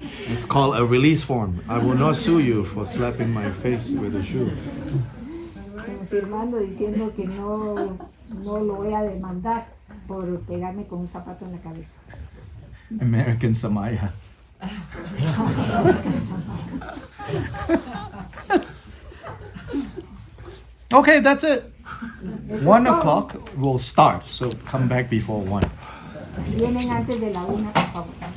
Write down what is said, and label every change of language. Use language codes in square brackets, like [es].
[en] It's called a release form. I will not sue you for slapping my face with a shoe. [es] Firmando diciendo que no lo voy a demandar por pegarme con un zapato en la cabeza. [en] American Samaya. Okay, that's it. [es] Eso [en] 1 [es] es todo. [en] o'clock we'll start, so come back before 1. [es] Vienen antes de la 1, por favor.